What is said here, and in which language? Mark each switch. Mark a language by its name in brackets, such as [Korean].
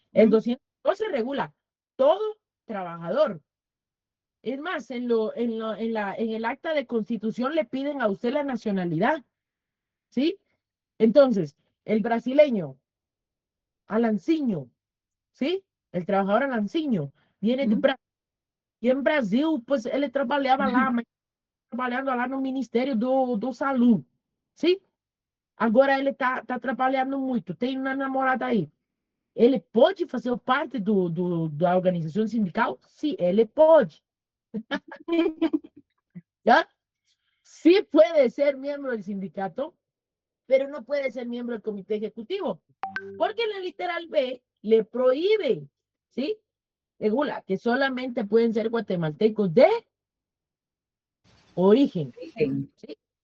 [Spanish] El 212 regula todo trabajador. Es más, en el acta de constitución le piden a usted la nacionalidad. ¿Sí? Entonces, el brasileño, Alancinho, ¿sí? El trabajador Alancinho, viene de Brasil. [Portuguese] E em Brasil, pues, ele trabalhava lá, mas trabalhando lá no Ministério do Saúde, sim? Agora ele tá trabalhando muito, tem uma namorada aí. Ele pode fazer parte da organização sindical? Sim, ele pode. [Spanish] ¿Ya? Sí puede ser miembro del sindicato, pero no puede ser miembro del comité ejecutivo, porque la literal B le prohíbe, ¿sí? Regula que solamente pueden ser guatemaltecos de origen, ¿sí?